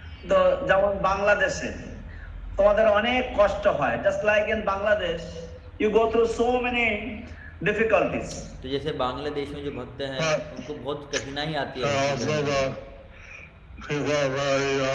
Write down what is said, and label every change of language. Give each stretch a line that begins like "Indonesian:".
Bangla: তো যেমন বাংলাদেশে তোমাদের অনেক কষ্ট হয়,
English: just like in Bangladesh you go through so many difficulties.
Hindi: तो जैसे बांग्लादेश में जो भक्त हैं उनको बहुत कठिनाई आती है।
English: Also the people are very